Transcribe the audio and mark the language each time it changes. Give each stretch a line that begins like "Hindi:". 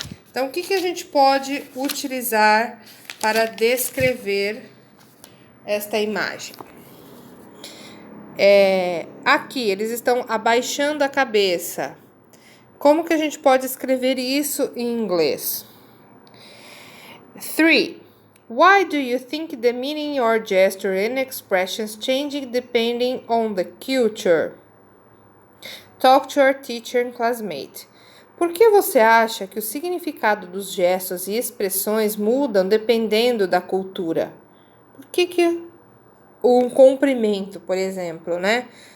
Portuguese: Então, o que a gente pode utilizar para descrever esta imagem? Aqui, eles estão abaixando a cabeça. Como que a gente pode escrever isso em inglês? 3.
English: Why do you think the meaning or gesture and expressions changing depending on the culture? Talk to your teacher and classmate.
Portuguese: Por que você acha que o significado dos gestos e expressões mudam dependendo da cultura? Por que um cumprimento, por exemplo, né?